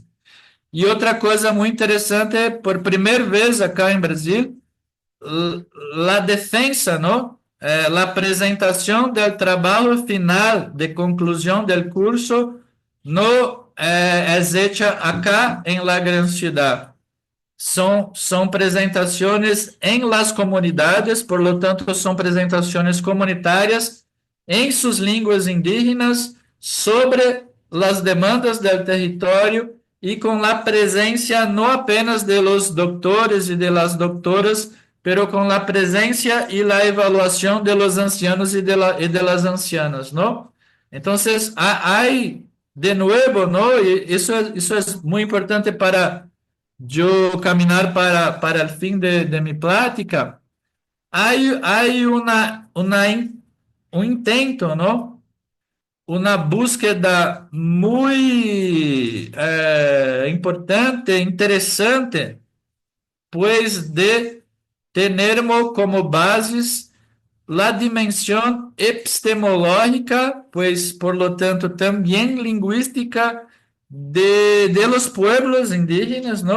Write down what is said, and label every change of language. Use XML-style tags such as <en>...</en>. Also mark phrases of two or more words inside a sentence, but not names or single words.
<es>Y otra cosa muy interesante, por primera vez acá en Brasil, la defensa, ¿no? La presentación del trabajo final de conclusión del curso no es hecha acá en la gran ciudad.</es> <pt>São apresentações em</pt> <es>las comunidades, por lo tanto,</es> <pt>são apresentações comunitárias em suas línguas indígenas sobre as demandas do território e com a presença não apenas</pt> <es>de los doctores</es> <pt>e</pt> <es>de las doctoras,</es> <pt>pero com a presença e a evaluação</pt> <es>de los ancianos</es> <pt>e</pt> <es>de las ancianas, ¿no?</es> <pt>Então, há de novo, ¿no? Isso é muito importante</pt> <es>para yo caminar para el fin de mi plática, hay un intento, ¿no? Una búsqueda muy importante, interesante, pues de tenermos como bases la dimensión epistemológica, pues por lo tanto también lingüística de los pueblos indígenas, ¿no?</es>